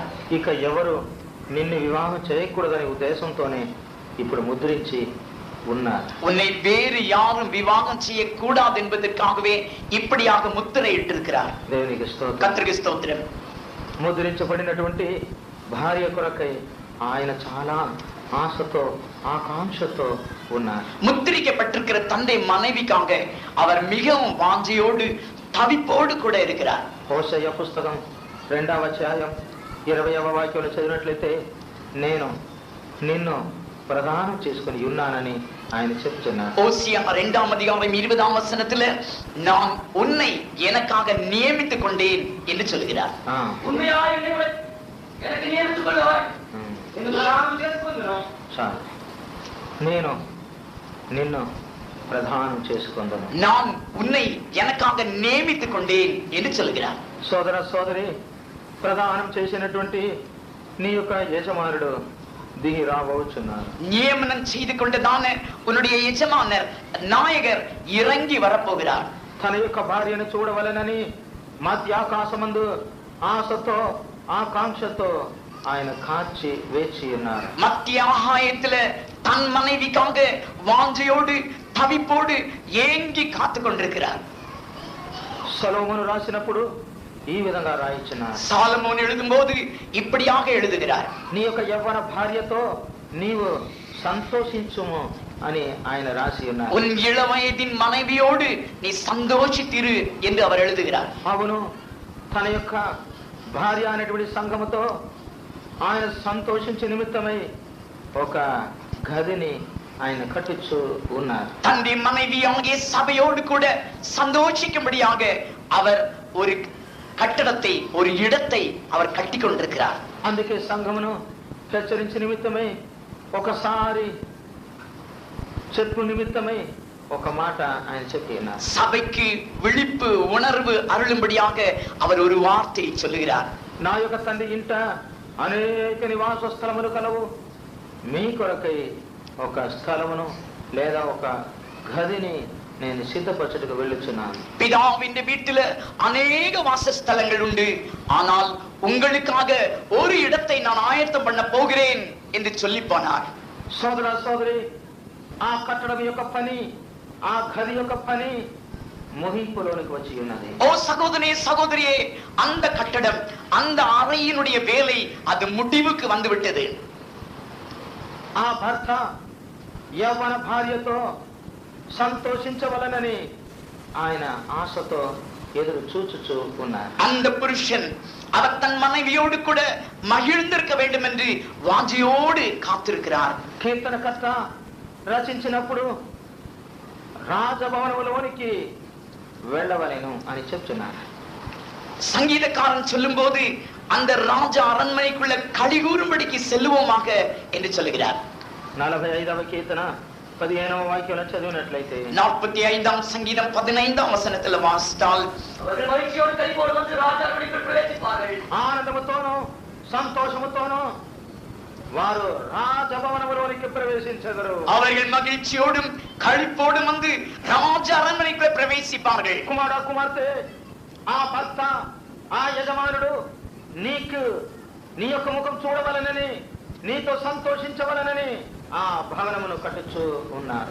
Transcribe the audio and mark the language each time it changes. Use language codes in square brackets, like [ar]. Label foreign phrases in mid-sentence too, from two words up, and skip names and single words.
[te] ఇక ఎవరు నిన్ను వివాహం చేయకూడదనే ఉద్దేశంతోనే ఇప్పుడు ముద్రించి ఉన్నారు. [ta] உன்னை வேறு யாரும் விவாகம் செய்யக்கூடாது என்பதற்காகவே இப்படியாக முத்திரை இட்டிருக்கிறார். [te] దేవునికి స్తోత్రం. [ta] கர்த்தருக்கு ஸ்தோத்திரம். [te] ముద్రించబడినటువంటి భార్య కొరకై ఆయన చాలా ఆశతో ఆకాంక్షతో ఉన్నారు. [ta] முத்திரிக்கப்பட்டிருக்கிற தந்தை மனைவிக்காக அவர் மிகவும் வாஞ்சையோடு தவிப்போடு கூட இருக்கிறார். [te] హోషేయ పుస్తకం 2వ అధ్యాయం 20వ వాక్యంలో చదివినట్లయితే నేను నిన్ను ప్రదానం చేసుకుని ఉన్నానని ఆయన చెప్తున్నారు. [ta] ஓசியா 2ஆம் அதிகாரம் 20ஆம் வசனத்துல நான் உன்னை எனக்காக நியமித்துக் கொண்டேன் என்று சொல்கிறார். உண்மையாய் எனக்கு நியமித்துக் கொள்வாய் என்று நான் చేసుకుంటున్నాను. [te] చాలు, నేను నిన్ను ప్రదానం చేసుకుందాను. [ta] நான் உன்னை எனக்காக நியமித்துக் கொண்டேன் என்று சொல்கிறார். [te] సోదర సోదరి, ప్రదానం చేసినటువంటి నీ యొక్క యజమానుడు దిగి రాబోచున్నారు. [ta] நியமனம் செய்து கொண்டதான உன்னுடைய எஜமானர் நாயகர் இறங்கி வரப்போகிறார். [te] తన యొక్క భార్యను చూడవలెనని మధ్యాకాశమందు ఆశతో ఆకాంక్షతో ఆయన కాచి వేచి ఉన్నారు. [ta] மத்திய ஆகாயத்துல தன் மனைவிக்காக வாஞ்சையோடு தவிப்போடு ஏங்கி காத்து கொண்டிருக்கிறார். [te] సొలొమోను రాసినప్పుడు ఈ విధంగా రాయించినారు. [ta] சாலமோன் எழுதும்போது இப்படியாக எழுதுகிறார். [te] నీ యొక్క యవ్వన భార్యతో నీవు సంతోషించుము అని ఆయన రాసి ఉన్నారు. [ta] உன் இளவயதின் மனைவியோடு நீ சந்தோஷித்திரு என்று அவர் எழுதுகிறார். [te] అవును, తన యొక్క భార్య అనేటువంటి సంఘముతో ఆయన సంతోషించే నిమిత్తమై ఒక గదిని ఆయన కట్టించు ఉన్నారు. [ta] தன்னுடைய மனைவியாகிய சபையோடு கூட சந்தோஷிக்கும்படியாக அவர் ஒரு கட்டடத்தை, ஒரு இடத்தை அவர் கட்டி கொண்டிருக்கிறார். [te] అందుకే సంఘమును హెచ్చరించే నిమిత్తమై ఒకసారి చెప్పు నిమిత్తమై ఒక మాట ఆయన చెప్పి ఉన్నారు. [ta] சபைக்கு விழிப்பு உணர்வு அருளும்படியாக அவர் ஒரு வார்த்தையை சொல்லுகிறார். [te] నా యొక్క తండ్రి ఇంట అనేక నివాస స్థలములు కలవు, మీ కొరకై ఒక స్థలమును లేదా ఒక గదిని నేను సిద్ధపరచుటకు వెళ్ళుచున్నాను. [ta] பிதாவின் வீட்டில அநேக வாசஸ்தலங்கள் உண்டு, ஆனால் உங்களுக்காக ஒரு இடத்தை நான் ஆயத்தம் பண்ண போகிறேன் என்று சொல்லி போனார். [te] సోదర సోదరి, ఆ కట్టడం యొక్క పని, ఆ గది యొక్క పని ముగింపులోనికి వచ్చి ఉన్నది. [ta] ஓ சகோதரனே சகோதரியே, அந்த கட்டடம், அந்த அறையினுடைய வேலை அது முடிவுக்கு வந்து விட்டது. [te] ఆ భర్త యవ్వన భార్యతో సంతోషించవలనని ఆయన ఆశతో ఎదురు చూచుచూ ఉన్నారు. [ta] அந்த புருஷன் அவர் தன் மனைவியோடு கூட மகிழ்ந்திருக்க வேண்டும் என்று வாஞ்சையோடு காத்திருக்கிறார். [te] కీర్తనకర్త రచించినప్పుడు రాజభవనములోనికి వెళ్ళవలెను అని చెప్తున్నారు. [ta] சங்கீதக்காரன் சொல்லும் போது அந்த ராஜ அரண்மனைக்குள்ள கலிகூறும்படிக்கு செல்லுவோமாக என்று சொல்லுகிறார். [te] 45వ కీర్తన 15వ వాక్యంలో చదివినట్లయితే [ta] 45ஆம் சங்கீதம் 15ஆம் வசனத்தில் வாசித்தால் அவர்கள் மகிழ்ச்சியோடு கைகோடு வந்து ராஜ அரண்மனைக்குள் பிரவேசிப்பார்கள். [te] ఆనందముతోనూ సంతోషముతోనూ వారు రాజభవనములోనికి ప్రవేశించెదరు. [ta] அவர்கள் மகிழ்ச்சியோடும் களிப்போடும் வந்து ராஜ அரண்மனைக்குள்ள பிரவேசிப்பார்கள். [te] కుమార కుమార్తె, ఆ భర్త, ఆ యజమానుడు నీకు నీ యొక్క ముఖం చూడవలనని, నీతో సంతోషించవలనని ఆ భవనమును కట్టుచు ఉన్నారు.